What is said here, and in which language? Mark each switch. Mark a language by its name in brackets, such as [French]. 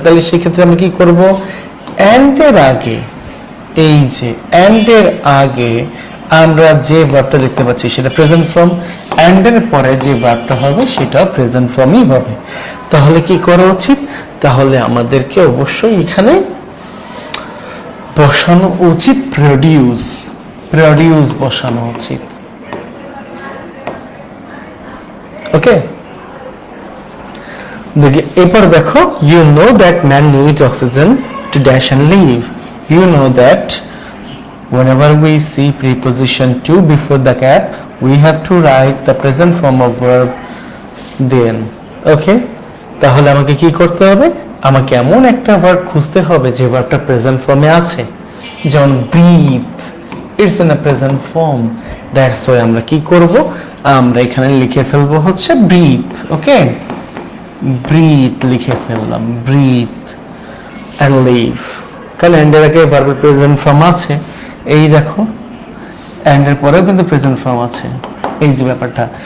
[Bangla] তাহলে সেক্ষেত্রে আমরা কি করব? অ্যান্ড এর আগে, এই যে অ্যান্ড এর আগে আমরা যে ভার্বটা দেখতে পাচ্ছি সেটা প্রেজেন্ট ফর্ম, অ্যান্ড এর পরে যে ভার্বটা হবে সেটা প্রেজেন্ট ফর্মই হবে। তাহলে কি করা উচিত? তাহলে আমাদেরকে অবশ্যই এখানে বসানো উচিত প্রডিউস বসানো উচিত। ওকে, এরপর দেখো, [English] you know that man needs oxygen to dash and live. You know that whenever we see preposition to before the gap, we have to write the present form of verb then. [Bangla] ওকে, তাহলে আমাকে কি করতে হবে, আমাকে এমন একটা verb খুঁজতে হবে যে ভার্বটা প্রেজেন্ট ফর্মে আছে, যেমন breathe, [English] it's in a present form, that's why [Bangla] আমরা কি করব, আমরা এখানে লিখে ফেলবো হচ্ছে ব্রিথ। ওকে, ব্রিথ লিখে ফেললাম, ব্রিথ অ্যান্ড লিভ, কারণ এন্ডের আগে ভার্বের প্রেজেন্ট ফর্ম আছে, এই দেখো এন্ডের পরেও কিন্তু প্রেজেন্ট ফর্ম আছে, এই যে ব্যাপারটা।